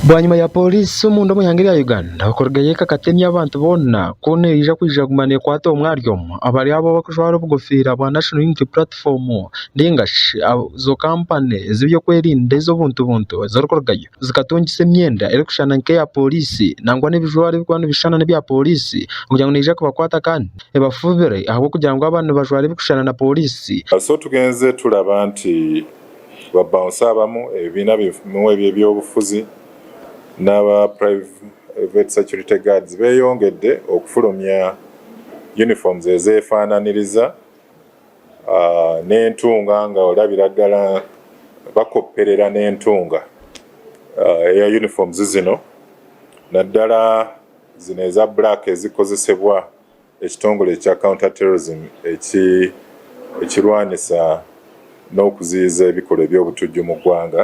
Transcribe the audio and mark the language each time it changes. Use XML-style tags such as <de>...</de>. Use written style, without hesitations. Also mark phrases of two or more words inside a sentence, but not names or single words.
<nyn>Bwanyuma ya polisi omundu omuyangire ya Uganda okorgayo kakatemya abantu bona kuneija kwija kumanya kwata omwaryomo abari abo bakujwara obugofira bwa National Unity Platform ndingashi zo kampani z'ebyokwerinda ez'obuntu zirikorgayo zikatungisa emyenda erikushana nk'eya polisi nangwa n'ebijwaro ebikwano bishana n'ebya polisi kugira ngo neija kubakwata kandi ebafubire ahabw'okugira ngu abantu bajwara ebikushana na polisi.</nyn> <lg>So tugenze tulaba nti babounce abamu ebibiina bimwe eby'ebyobufuzi n'aba</lg> <en>private security guards</en> <lg>beyongedde okufulumya uniforms ezeefaananiriza n'entunga nga olabira ddala bakopperera n'entunga eya uniforms zino naddala zino eza black ezikozesebwa ekitongole ekya</lg> <en>counter terrorism</en> <lg>ekirwanisa n'okuziyiza ebikolwa eby'obutujju mu ggwanga.</lg>